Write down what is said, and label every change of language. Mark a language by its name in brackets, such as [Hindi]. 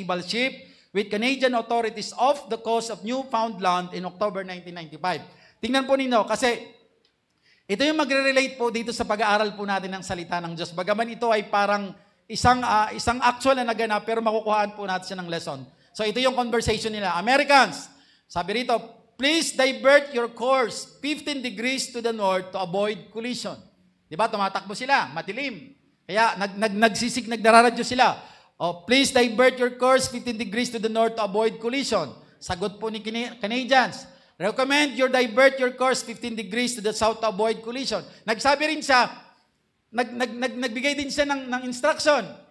[English] naval ship with Canadian authorities off the coast of Newfoundland in October 1995. [Filipino] Tingnan po ninyo, kasi ito yung magre-relate po dito sa pag-aaral po natin ng salita ng Diyos. Bagaman ito ay parang isang actual na naganap, pero makukuhaan po natin siya ng lesson. So ito yung conversation nila. [English] Americans, [Filipino] sabi rito, [English] please divert your course 15 degrees to the north to avoid collision. [Filipino] Diba? Tumatakbo sila, madilim. Kaya nagdararadyo sila. [English] Oh, please divert your course 15 degrees to the north to avoid collision. [Filipino] Sagot po ni [English] Canadians. Recommend you divert your course 15 degrees to the south to avoid collision. [Filipino] Nagsabi rin siya, nagbigay din siya ng instruction.